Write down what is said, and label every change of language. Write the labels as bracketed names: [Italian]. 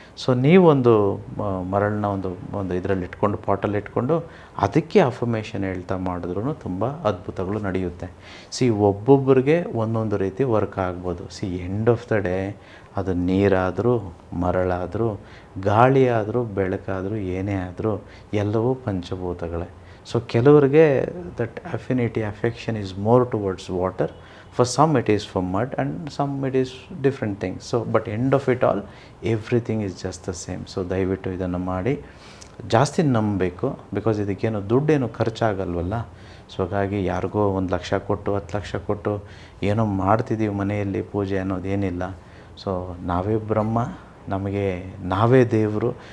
[Kannada] So ನೀವೊಂದು ಮರಳನ್ನ ಒಂದು ಇದರಲ್ಲಿ ಇಟ್ಕೊಂಡು, ಪಾಟಲ್ಲಿ ಇಟ್ಕೊಂಡು ಅದಕ್ಕೆ ಅಫರ್ಮೇಷನ್ ಹೇಳ್ತಾ ಮಾಡಿದ್ರೂ ತುಂಬ ಅದ್ಭುತಗಳು ನಡೆಯುತ್ತೆ. ಒಬ್ಬೊಬ್ಬರಿಗೆ ಒಂದೊಂದು ರೀತಿ ವರ್ಕ್ ಆಗ್ಬೋದು. ಎಂಡ್ ಆಫ್ ದ ಡೇ ಅದು ನೀರಾದರೂ, ಮರಳಾದರೂ, ಗಾಳಿ ಆದರೂ, ಬೆಳಕಾದರೂ, ಏನೇ ಆದರೂ ಎಲ್ಲವೂ ಪಂಚಭೂತಗಳೇ. [English] So ಕೆಲವರಿಗೆ that affection is more towards water. For some it is for mud and some it is different things. So but end of it all, everything is just the same. [Kannada] So ದಯವಿಟ್ಟು ಇದನ್ನು ಮಾಡಿ ಜಾಸ್ತಿ ನಂಬಬೇಕು. Because ಇದಕ್ಕೇನು ದುಡ್ಡೇನು ಖರ್ಚಾಗಲ್ವಲ್ಲ. So ಹಾಗಾಗಿ ಯಾರಿಗೋ 1 ಲಕ್ಷ ಕೊಟ್ಟು 10 ಲಕ್ಷ ಕೊಟ್ಟು ಏನೋ ಮಾಡ್ತಿದ್ದೀವಿ ಮನೆಯಲ್ಲಿ ಪೂಜೆ ಅನ್ನೋದೇನಿಲ್ಲ. ಸೊ ನಾವೇ ಬ್ರಹ್ಮ, ನಮಗೆ ನಾವೇ ದೇವರು.